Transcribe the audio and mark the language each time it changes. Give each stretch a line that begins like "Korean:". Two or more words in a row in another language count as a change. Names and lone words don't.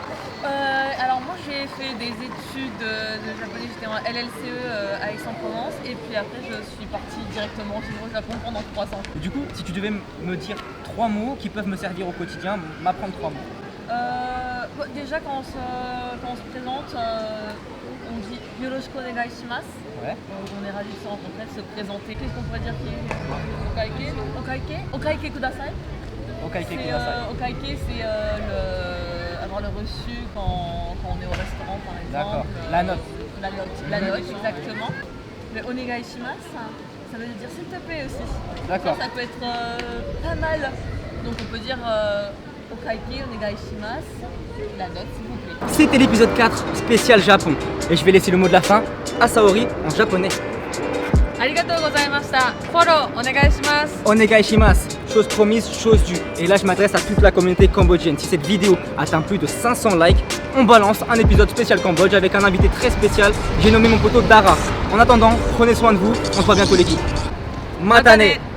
French: Alors moi j'ai fait des études de japonais, j'étais en LLCE à Aix-en-Provence et puis après je suis partie directement au Japon pendant 3 ans. Du coup, si tu devais me dire 3 mots qui peuvent me servir au quotidien, m'apprendre 3 mots. Déjà quand on se présente, on dit
Japanese: よろしくお願いします.
French: Ouais. On est ravis de se rencontrer, de se présenter. Qu'est-ce qu'on pourrait dire qui est
Japanese: Okaike. お会計お会計ください. Okaike
French: C'est,
Japanese: kudasai.
French: Okaike c'est avoir le reçu quand on est au restaurant par exemple. D'accord. La note. La note, exactement.
Japanese: Le お願いします,
French: ça veut dire s'il te plaît aussi. D'accord. Ça peut être pas mal. Donc on peut dire
Japanese: お会計お願いします,
French: la note s'il vous plaît. C'était l'épisode 4 spécial Japon. Et je vais laisser le mot de la fin à Saori en japonais.
Japanese: ありがとうございました。Follow、お願いします. お願いします.
French: Chose promise, chose due. Et là, je m'adresse à toute la communauté cambodgienne. Si cette vidéo atteint plus de 500 likes, on balance un épisode spécial Cambodge avec un invité très spécial. J'ai nommé mon poteau Dara. En attendant, prenez soin de vous. On se voit bientôt l'équipe.
Japanese: Matane.